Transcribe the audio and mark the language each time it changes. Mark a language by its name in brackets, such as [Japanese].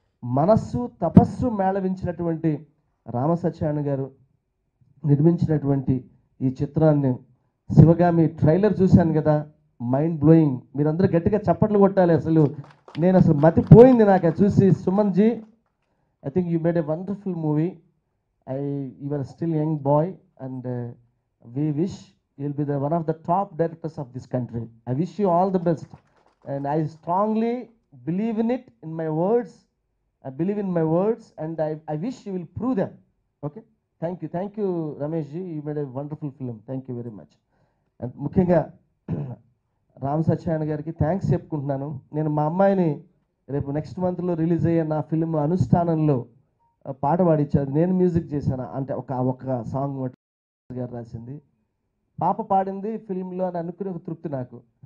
[Telugu] మనస్సు తపస్సు మేళవించినటువంటి రామ సత్యనారాయణ గారు నిర్మించినటువంటి ఈ చిత్రాన్ని, శివగామి ట్రైలర్ చూశాను కదా, మైండ్ బ్లోయింగ్. మీరందరూ గట్టిగా చప్పట్లు కొట్టాలి. నేను అసలు మతిపోయింది నాకు అది చూసి. [English] Suman ji, I think you made a wonderful movie. You are still young boy and we wish you'll be the one of the top directors of this country. I wish you all the best, and I strongly believe in it, in my words. I believe in my words, and I wish you will prove them. Okay, thank you Ramesh ji, you made a wonderful film. Thank you very much. [Telugu] And ముఖ్యంగా రామ్ సత్యనారాయణ గారికి thanks చెప్పుకుంటున్నాను. నేను మా అమ్మాయిని రేపు next మంత్లో release అయ్యే నా ఫిల్మ్ అనుష్ఠానంలో పాట పాడించారు, నేను మ్యూజిక్ చేశాను. అంటే ఒక సాంగ్ గారు రాసింది, పాప పాడింది ఫిల్మ్లో అని అనుకునే ఒక తృప్తి నాకు.